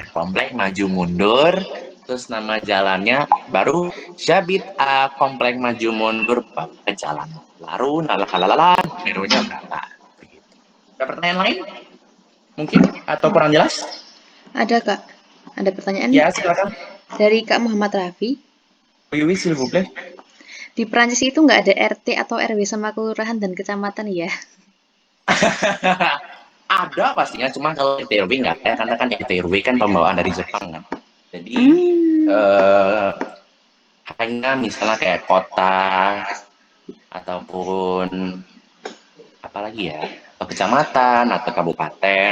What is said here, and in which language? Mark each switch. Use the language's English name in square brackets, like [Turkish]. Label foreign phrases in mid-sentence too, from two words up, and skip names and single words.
[Indonesian] Komplek maju mundur, terus nama jalannya baru Jabit komplek maju mundur ke jalan. Lalu nalalala, numeronya berapa? Begitu. Ada pertanyaan lain? Mungkin atau kurang jelas? Ada, Kak. Ada pertanyaan Ya, nih. silakan. Dari Kak Muhammad Raffi. [French] Oui, s'il vous plaît. [Indonesian] Di Prancis itu nggak ada RT atau RW sama kelurahan dan kecamatan ya? Ada pastinya, cuma kalau RT RW nggak ada, karena kan RT RW kan pembawaan dari Jepang kan. Jadi Hmm. hanya misalnya kayak kota ataupun apalagi ya, atau kecamatan atau kabupaten.